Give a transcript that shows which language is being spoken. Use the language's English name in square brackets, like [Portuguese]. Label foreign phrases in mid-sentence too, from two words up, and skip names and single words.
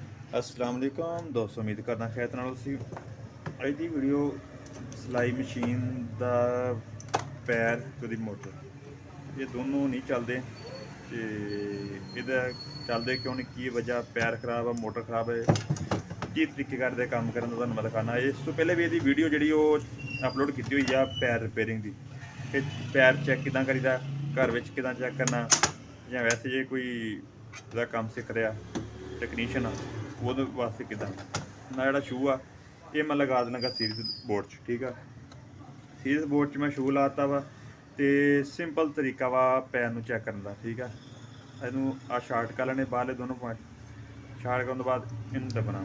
[Arabic] السلام عليكم [Punjabi] ਦੋਸਤੋਂ, ਉਮੀਦ ਕਰਨਾ ਖ਼ੈਰ ਨਾਲ ਤੁਸੀਂ ਅੱਜ ਦੀ ਵੀਡੀਓ ਸਿਲਾਈ ਮਸ਼ੀਨ ਦਾ ਪੈਰ ਤੇ ਓਹਦੀ ਮੋਟਰ ਯੇ ਦੋਨੋਂ ਨਹੀਂ ਚਲਤੇ ਤੇ ਏਹਦਾ ਚਲਦੇ ਕਿਉਂ ਨਹੀਂ, ਕੀ ਵਜ੍ਹਾ, ਪੈਰ ਖ਼ਰਾਬ ਹੈ, ਮੋਟਰ ਖ਼ਰਾਬ ਹੈ, ਕੀ ਤਰੀਕੇਕਾਰ ਦੇ ਕੰਮ ਕਰਨ ਦਾ ਤੁਹਾਨੂੰ ਮੈਂ ਦਿਖਾਣਾ। ਇਸ ਤੋ ਪਹਿਲੇ ਭੀ ਇਹਦੀ ਵੀਡੀਓ ਜਿਹੜੀ ਓਹ ਅਪਲੋਡ ਕੀਤੀ ਹੋਈ ਆ ਪੈਰ ਰਿਪੇਅਰਿੰਗ ਦੀ ਕਿ ਪੈਰ ਚੈੱਕ ਕਿੱਦਾਂ ਕਰੀਦਾ, ਘਰ ਵਿਚ ਕਿੱਦਾਂ ਚੈੱਕ ਕਰਨਾ, ਜਾਂ ਵੈਸੇ ਜੇ ਕੋਈ ਇਹਦਾ ਕੰਮ ਸਿੱਖ ਰਿਹਾ ਟੈਕਨੀਸ਼ੀਅਨ ਉਹਦੇ ਵਾਸਤੇ ਕਿੱਦਾਂ ਨਾ ਜਿਹੜਾ ਸ਼ੂ ਆ ਇਹ ਮੈਂ ਲਗਾ ਦੇਣਾ ਗਾ [English] series board [Punjabi] 'ਚ। ਠੀਕ ਆ, [English] series board [Punjabi] 'ਚ ਮੈਂ ਸ਼ੂ ਲਾਤਾ ਵਾ ਤੇ ਸਿੰਪਲ ਤਰੀਕਾ ਵਾ ਪੈਰ ਨੂੰ ਚੈੱਕ ਕਰਨ ਦਾ। ਠੀਕ ਆ, ਇਹਨੂੰ ਆ ਸ਼ਾਰਟ ਕਰ ਲੈਣੇ ਬਾਹਰਲੇ ਦੋਨੋਂ ਪੁਆਇੰਟ। ਸ਼ਾਰਟ ਕਰਨ ਤੋਂ ਬਾਅਦ ਇਹਨੂੰ ਦੱਬਣਾ।